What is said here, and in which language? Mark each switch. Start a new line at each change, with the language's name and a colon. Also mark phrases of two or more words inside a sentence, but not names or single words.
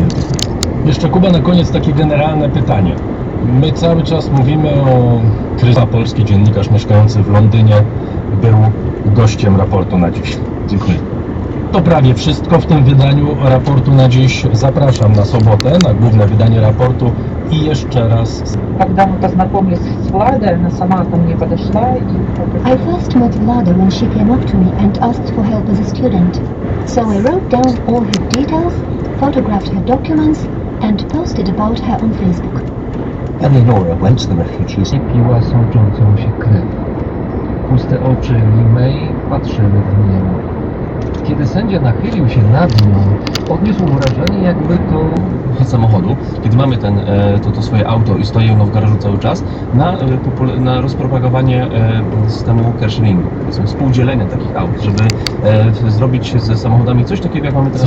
Polish: Jeszcze Kuba, na koniec takie generalne pytanie. My cały czas mówimy o kryzysie. Polski dziennikarz mieszkający w Londynie był gościem raportu na dziś. Dziękuję. To prawie wszystko w tym wydaniu raportu na dziś. Zapraszam na sobotę, na główne wydanie raportu i jeszcze raz.
Russian: Когда мы познакомились с Владой, она сама ко мне подошла и...
English: I first met Vlada when she came up to me and asked for help as a student. So I wrote down all her details, photographed her documents, and posted about her on Facebook. Eleonora went to the refugees.
Polish: Piła sączącą się krew. Puste oczy Limei patrzyły w niebo. Kiedy sędzia nachylił się nad nią, odniósł wrażenie, jakby to... samochodu, kiedy mamy to swoje auto i stoi ono w garażu cały czas, na rozpropagowanie systemu carsharingu, współdzielenia takich aut, żeby zrobić ze samochodami coś takiego, jak mamy teraz.